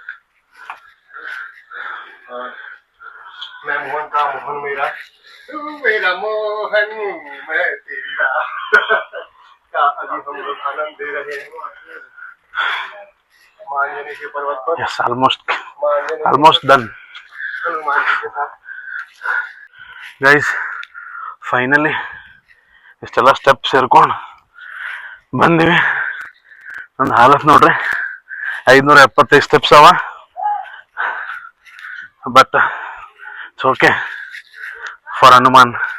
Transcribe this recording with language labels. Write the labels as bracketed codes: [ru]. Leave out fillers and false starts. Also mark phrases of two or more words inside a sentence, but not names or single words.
[hi] और मैं मोहन का मोहन मेरा, तू मेरा मोहन, मैं तेरा का अभी हम लोग आनंद दे रहे हैं मांझने के पर्वत पर। [en] Yes, almost done. [hi] हनुमान जी के साथ [en] guys finally [kn] ಇಷ್ಟೆಲ್ಲ ಸ್ಟೆಪ್ ಸೇರ್ಕೊಂಡು ಬಂದಿವಿ. ನನ್ನ ಹಾಲತ್ ನೋಡ್ರಿ, 575 ಸ್ಟೆಪ್ಸ್ ಅವ. [en] But it's okay for Hanuman.